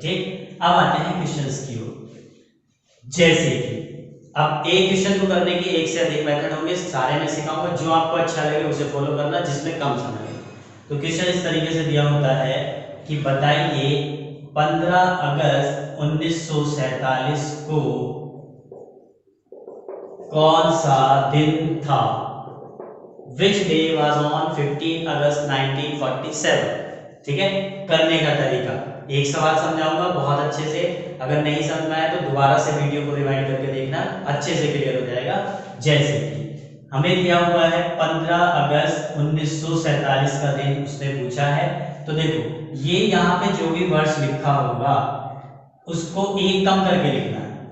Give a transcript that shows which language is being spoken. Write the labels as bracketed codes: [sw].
[hi] ठीक, अब आते हैं क्वेश्चंस की ओर। जैसे कि अब एक क्वेश्चन को करने की एक से अधिक मेथड होंगे, सारे में सिखाऊंगा, जो आपको अच्छा लगे उसे फॉलो करना, जिसमें कम समय लगे। तो क्वेश्चन इस तरीके से दिया होता है कि बताइए 15 अगस्त 1947 को कौन सा दिन था? [en] Which day was on 15 अगस्त 1947? [hi] ठीक है, करने का तरीका एक सवाल समझाऊंगा बहुत अच्छे से, अगर नहीं समझ में आया तो दोबारा से वीडियो को रिवाइंड करके देखना, अच्छे से क्लियर हो जाएगा। जैसे कि हमें दिया हुआ है 15 अगस्त 1947 का दिन उसने पूछा है, तो देखो ये यहाँ पे जो भी वर्ष लिखा होगा उसको एक कम करके लिखना है।